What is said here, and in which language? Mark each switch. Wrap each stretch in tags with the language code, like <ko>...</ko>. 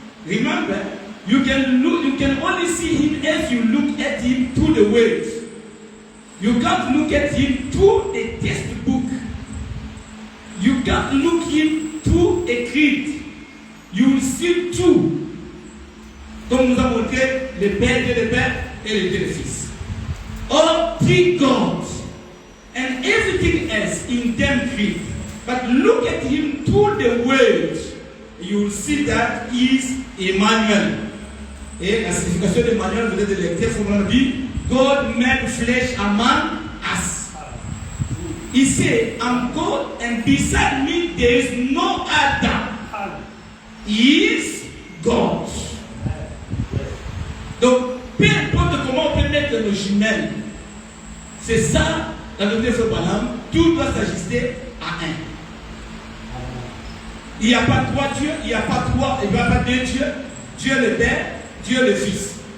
<en>Remember, you can only see him as you look at him through the words. You can't look at him through a textbook. You can't look him through a creed. You will see two.</en> <fr>comme nous a montré le Père, Dieu le Père et le Dieu le Fils.</fr> <en>All three gods and everything else in them three. But look at him through the word. You will see that he is Emmanuel.</en> <fr>Et la signification d'Emmanuel, vous êtes lecteur, il dit</fr> <en>God made flesh among us. He said, I'm God, and beside me there is no other. He is God.</en> <fr>Donc, peu importe comment on peut mettre nos jumelles, c'est ça la doctrine de Balaam, tout doit s'ajuster à un. Il n'y a pas trois dieux, il n'y a pas deux dieux, Dieu le Père, Dieu le Fils.</fr>